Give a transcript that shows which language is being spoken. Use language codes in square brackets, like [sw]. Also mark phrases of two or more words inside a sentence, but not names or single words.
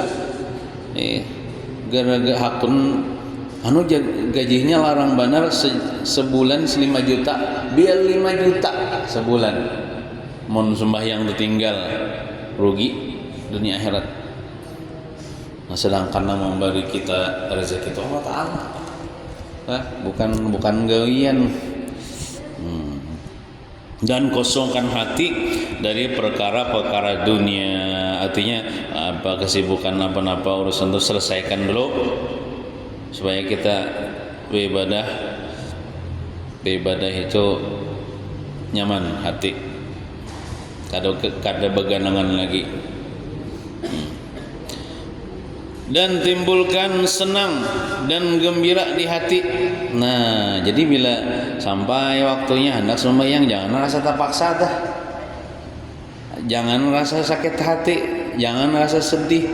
[bjn] Gara-gara hakun gajinya larang benar sebulan 5 juta, biar 5 juta sebulan mun sembahyang ditinggal rugi dunia akhirat. [id] Nah, sedangkan memberi kita rezeki itu Allah Ta'ala, [bjn] bukan gawian. [id] Dan kosongkan hati dari perkara-perkara dunia. Artinya apa kesibukan apa-apa urusan itu selesaikan dulu supaya kita beribadah itu nyaman hati, [bjn] kada beganangan lagi. [id] Dan timbulkan senang dan gembira di hati. Nah, jadi bila sampai waktunya hendak sembahyang, jangan rasa terpaksa dah. Jangan rasa sakit hati, jangan rasa sedih.